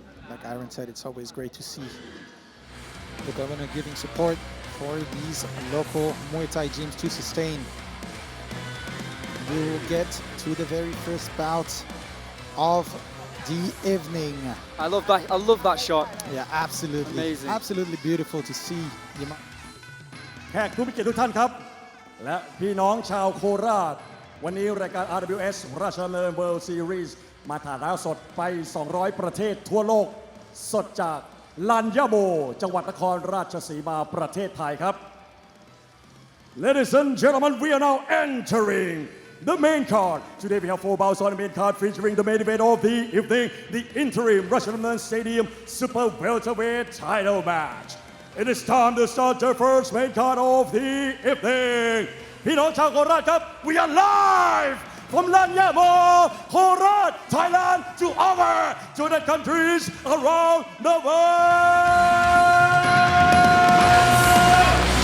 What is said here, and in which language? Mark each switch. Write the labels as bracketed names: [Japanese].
[English] Like Arvin said, it's always great to see the government giving support for these local Muay Thai gyms to sustain. We will get to the very first bout of the evening. I love that shot. Yeah, absolutely. Amazing. Absolutely beautiful to see. [Thai] แขกผู้มีเกียรติทุกท่านครับ และพี่น้องชาวโคราช วันนี้รายการ RWS ราชดำเนิน World Series มาถ่ายทอดสดไป 200 ประเทศทั่วโลก สดจากลานยะโมจังหวัดนครราชสีมาประเทศไทยครับ [English] Ladies and gentlemen, we are now entering the main card. Today we have 4 bouts on the main card featuring the main event of the evening, the interim Rajadamnern Stadium Super Welterweight title match. It is time to start the first main card of the evening. [Thai] พี่น้องชาวโคราชครับ [English] We are live from Lanyamo, Korat, Thailand to over to the countries around the world.